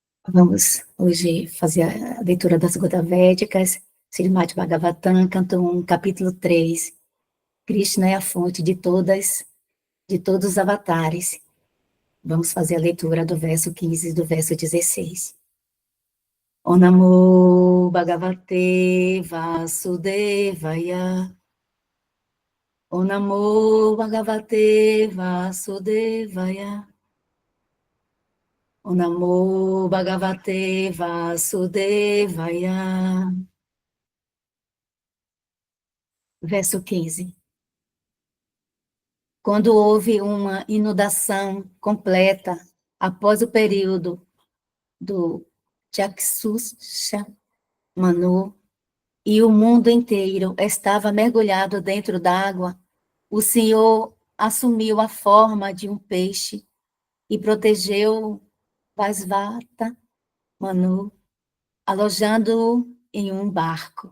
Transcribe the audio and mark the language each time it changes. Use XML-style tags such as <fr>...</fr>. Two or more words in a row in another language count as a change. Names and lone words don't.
<pt>Vamos hoje fazer a leitura das Godas Védicas, Srimad Bhagavatam, canto 1, capítulo 3. Krishna é a fonte de todos os avatares. Vamos fazer a leitura do verso 15 e do verso 16.</pt> <sa>Om Namo Bhagavate Vasudevaya. Om Namo Bhagavate Vasudevaya. Om Namo Bhagavate Vasudevaya.</sa> <pt>Verso 15. Quando houve uma inundação completa após o período do Chakshusha Manu e o mundo inteiro estava mergulhado dentro d'água, o Senhor assumiu a forma de um peixe e protegeu Vaisvata Manu, alojando-o em um barco.</pt>